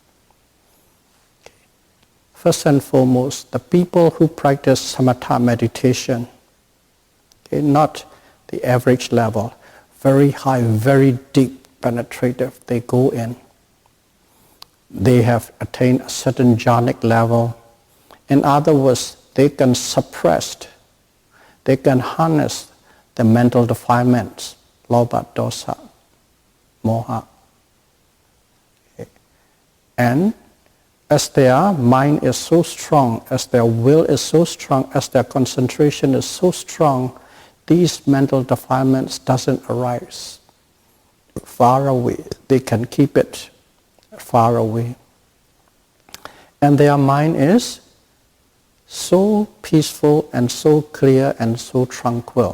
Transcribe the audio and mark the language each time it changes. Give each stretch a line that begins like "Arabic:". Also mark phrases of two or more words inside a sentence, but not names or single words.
English: First and foremost, the people who practice samatha meditation, not the average level, very high, very deep, penetrative, they go in. They have attained a certain jhanic level. In other words, they can suppress, they can harness the mental defilements,
Pali: lobha, dosa, moha.
English: Okay. And as their mind is so strong, as their will is so strong, as their concentration is so strong, these mental defilements doesn't arise far away. They can keep it far away. And their mind is so peaceful and so clear and so tranquil.